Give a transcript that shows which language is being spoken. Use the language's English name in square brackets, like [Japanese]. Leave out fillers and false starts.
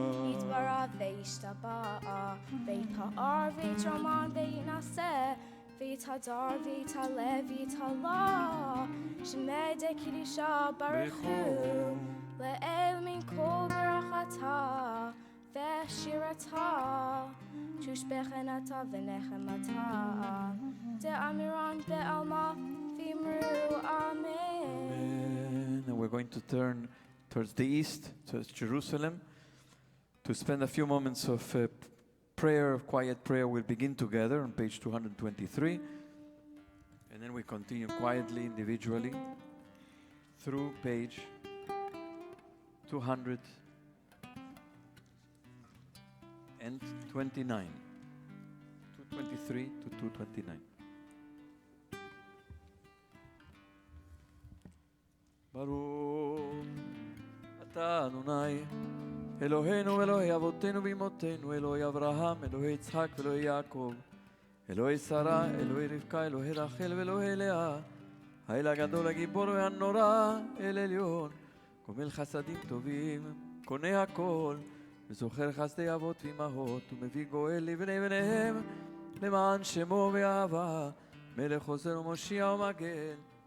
[Aramaic] יתברך וישתבח, ויתפאר ויתרומם ויתנשא, ויתהדר ויתעלה ויתעלה, שמי דקדושה ברכו, לאל מן כל ברכתה ושירתה, תושבחנתה ונחמתה, דאמירן בעלמא ואמרו אמן. [English] And we're going to turn towards the east, towards Jerusalem, to spend a few moments of prayer, quiet prayer. We'll begin together on page 223, and then we continue quietly, individually, through page 229, 223 to 229. [Hebrew] ברוך אתה אדוני אלוהינו ואלוהי אבותינו ואמותינו, אלוהי אברהם, אלוהי יצחק ואלוהי יעקב, אלוהי שרה, אלוהי רבקה, אלוהי רחל ואלוהי לאה, האל הגדול הגיבור והנורא, אל עליון, גומל חסדים טובים, קונה הכל, וזוכר חסדי אבות ואמהות, ומביא גואל לבני בניהם, למען שמו ואהבה, מלך חוזר ומושיע ומגן.